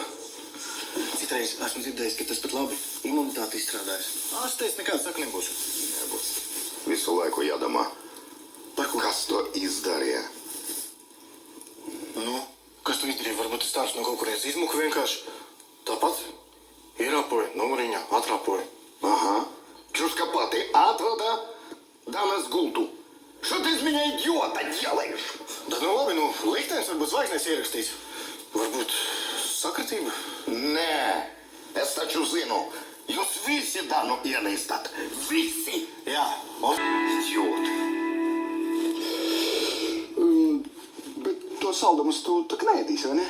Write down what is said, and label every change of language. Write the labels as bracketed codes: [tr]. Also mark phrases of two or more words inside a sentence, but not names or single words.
[lv] Citreiz esmu dzirdējis, ka tas pat labi imunitāti izstrādājas. Ārsts teica, nekāds saka nebūs. Nebūs. Visu laiku jādomā, Par ko? kas to izdarīja. Nu, kas tu izdarīja? Varbūt tas tāds no kaut kurienes izmuka vienkārši. Tāpat ierāpoja, numuriņā, atrāpoja. Aha. Čūska pati atrada Danas gultu. [ru] Что ты из меня идиота делаешь? [lv] Da nu labi, liktenis varbūt zvaigznēs ierakstīs. Varbūt sakritība? Nē, es taču zinu. Jūs visi Danu ienīstat. Visi. Jā. Idioti. Bet to saldumus tu tak neēdīsi, vai ne?